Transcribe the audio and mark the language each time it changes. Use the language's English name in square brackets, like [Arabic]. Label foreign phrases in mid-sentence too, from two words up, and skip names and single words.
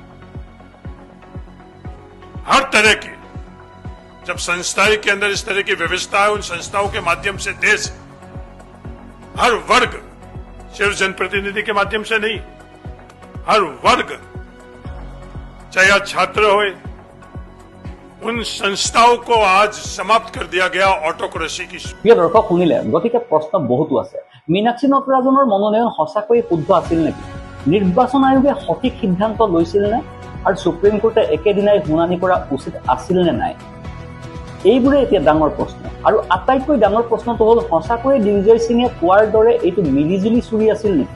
[Hindi] हर तरह की जब संस्थाएं के अंदर इस तरह की व्यवस्था है, उन संस्थाओं के माध्यम से देश हर वर्ग, सिर्फ जनप्रतिनिधि के माध्यम से नहीं, हर वर्ग चाहे छात्र होए, उन संस्थाओं को आज समाप्त कर दिया गया ऑटोक्रेसी की। [Assamese] প্ৰিয় দৰ্শক শুনিলে, গতিকে প্ৰশ্ন বহুতো আছে। মীনাক্ষী নটৰাজনৰ মনোনয়ন সঁচাকৈয়ে শুদ্ধ আছিল নেকি? নিৰ্বাচন আয়োগে সঠিক সিদ্ধান্ত লৈছিল নে? আৰু সুপ্ৰিম কোৰ্টে একেদিনাই শুনানি কৰা উচিত আছিল নে নাই? এইবোৰে এতিয়া ডাঙৰ প্ৰশ্ন। আৰু আটাইতকৈ ডাঙৰ প্ৰশ্নটো হ'ল, সঁচাকৈয়ে দিগ্বিজয় সিঙে কোৱাৰ দৰে এইটো মিলিজুলি চুৰি আছিল নেকি?